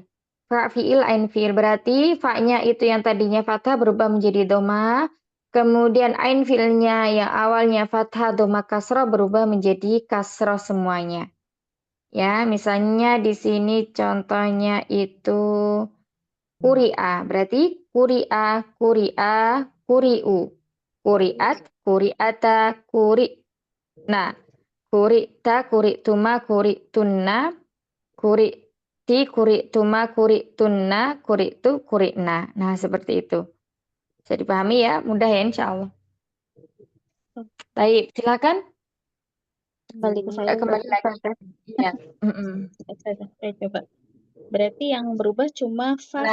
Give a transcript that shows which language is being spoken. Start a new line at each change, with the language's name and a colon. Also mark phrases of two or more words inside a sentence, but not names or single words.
Arabic: فاء الفعل، عين الفعل.
Indonesian: Berarti fa-nya itu yang tadinya fathah berubah menjadi doma. Kemudian ain fi'ilnya yang awalnya fathah, doma, kasroh berubah menjadi kasroh semuanya. Ya, misalnya di sini contohnya itu kuri'a. Berarti
Arabic: قرئ قرئوا. قرئت قرئتا, Nah, قرئت قرئتما قرئتن, Berarti قرئتما قرئتن قرئت,
Indonesian: kurina. Nah, seperti itu. Bisa dipahami ya? Mudah ya, insya Allah. Baik, silakan. Kembali ke saya Kembali berarti lagi. Ustazah. Iya. Mm-mm. Ustazah, saya coba. Berarti yang berubah cuma fa